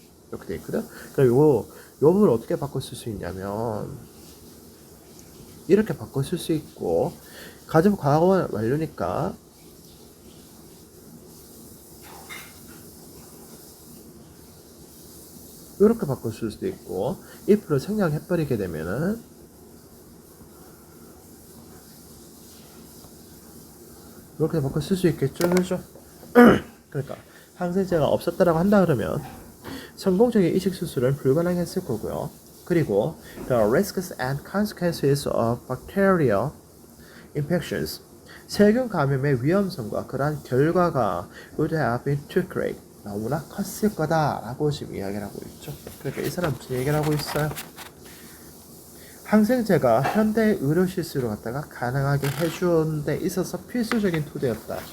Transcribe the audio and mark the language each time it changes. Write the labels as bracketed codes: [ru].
[ko] 그러니까 요 부분을 어떻게 바꿔 쓸 수 있냐면 이렇게 바꿔 쓸 수 있고 가정법 과거 완료니까 이렇게 바꿔 쓸 수도 있고 if를 생략해버리게 되면은 이렇게 바꿔 쓸 수 있겠죠, 그렇죠? 그러니까 항생제가 없었다라고 한다 그러면 성공적인 이식 수술은 불가능했을 거고요. 그리고 [en] the risks and consequences of bacterial infections. [ko] 세균 감염의 위험성과 그러한 결과가 [en] would have been too great. [ko] 너무나 컸을 거다라고 지금 이야기를 하고 있죠. 그러니까 이 사람 무슨 얘기를 하고 있어요? 항생제가 현대 의료 실수를 갖다가 가능하게 해주는 데 있어서 필수적인 토대였다.